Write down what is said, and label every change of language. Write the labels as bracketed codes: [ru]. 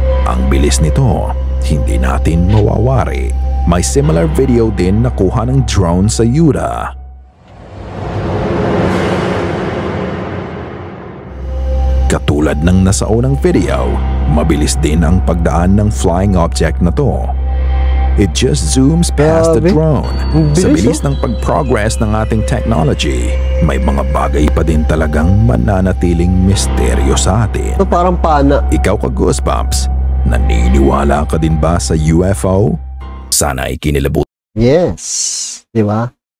[tl] Ang bilis nito, hindi natin mawawari. May similar video din na kuha ng drone sa Utah. Katulad ng nasaunang video, mabilis din ang pagdaan ng flying object na to. [en] It just zooms past the drone. [tl] Sa bilis ng pag-progress ng ating technology, may mga bagay pa din talagang mananatiling misteryo sa atin. Ito parang pana. Ikaw ka Goosebumps, naniniwala ka din ba sa UFO? Sana ay kinilabot. [en] Yes. Diba?